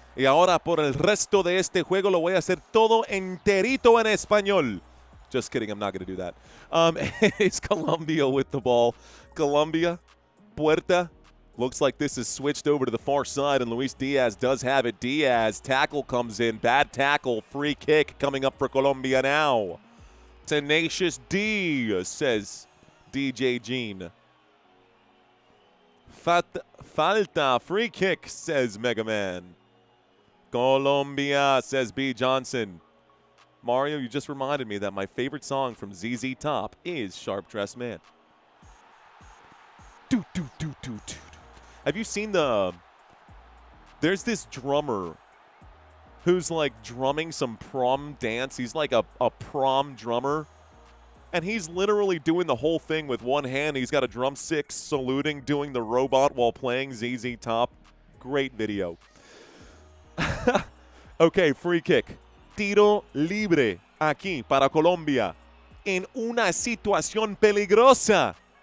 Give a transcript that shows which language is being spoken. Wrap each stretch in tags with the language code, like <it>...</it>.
<es>Y ahora por el resto de este juego lo voy a hacer todo enterito en español.</es> <en>Just kidding, I'm not going to do that. It's Colombia with the ball. Colombia, Puerta. Looks like this is switched over to the far side, and Luis Diaz does have it. Diaz, tackle comes in. Bad tackle, free kick coming up for Colombia now. Tenacious D, says DJ Gene. Falta, free kick, says Mega Man. Colombia, says B. Johnson. Mario, you just reminded me that my favorite song from ZZ Top is Sharp Dressed Man. Have you seen there's this drummer who's like drumming some prom dance. He's like a prom drummer. And he's literally doing the whole thing with one hand. He's got a drumstick saluting, doing the robot while playing ZZ Top. Great video. Okay, free kick.</en> <es>Tiro libre aquí para Colombia. En una situación peligrosa.</es>